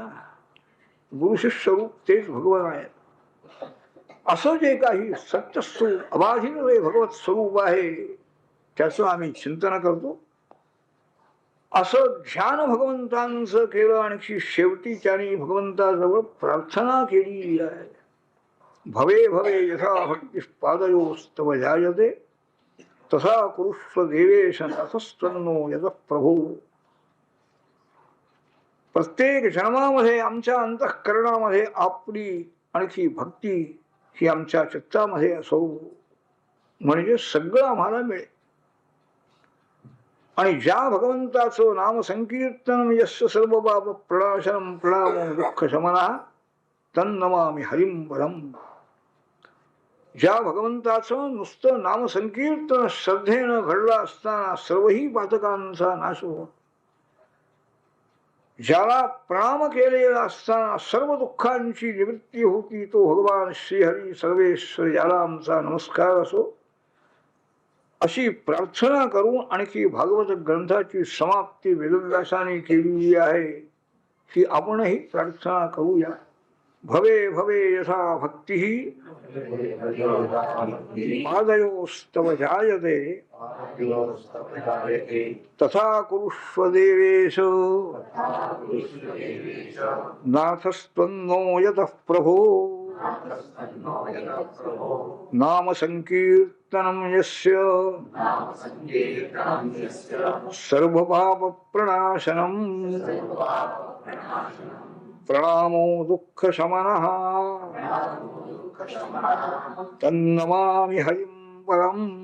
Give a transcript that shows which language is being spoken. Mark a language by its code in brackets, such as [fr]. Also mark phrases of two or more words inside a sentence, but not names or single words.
[mr] गुरुशिष्य रूप तेच भगवान आहेत. असं जे काही सत्यस्वरूप अबाधित जे भगवत स्वरूप आहे त्याचं आम्ही चिंतन करतो. असं ध्यान भगवंतांचं केलं. आणखी शेवटी त्यांनी भगवंताजवळ प्रार्थना केली आहे. [sa] भवे भवे यथा भक्ती पादयोस्तव जायते तसा कुरुष्व देवेश नाथस्तन्नो यत प्रभू. [mr] प्रत्येक जन्मामध्ये आमच्या अंतःकरणामध्ये आपली आणखी भक्ती ही आमच्या चित्तामध्ये असो, म्हणजे सगळं आम्हाला मिळेल. आणि ज्या भगवंताचं नाम संकीर्तन [sa] यस्य सर्व पाप प्रणाशनम प्रणामो दुःख शमनः तन्नमामि हरिं परम. [mr] ज्या भगवंताचं नुसतं नाम संकीर्तन श्रद्धेनं घडलं असताना सर्वही पातकांचा नाश होतो. ज्याला प्रणाम केलेला असताना सर्व दुःखांची निवृत्ती होती तो भगवान श्रीहरी सर्वेश्वर, याला आमचा नमस्कार असो. अशी प्रार्थना करून आणखी भागवत ग्रंथाची समाप्ती वेदव्यासाने केलेली आहे. ही आपणही प्रार्थना करूया. [sa] भवे भवे यथा भक्ती पादयोस्तव जायते तथा कुरुष्व देवेश नाथस्त्वन्नो यतः प्रभो नाम संकीर्तनं यस्य सर्वपाप प्रणाशनम् प्रणामो दुःख शमनः तन्नमामि हरिं परम्.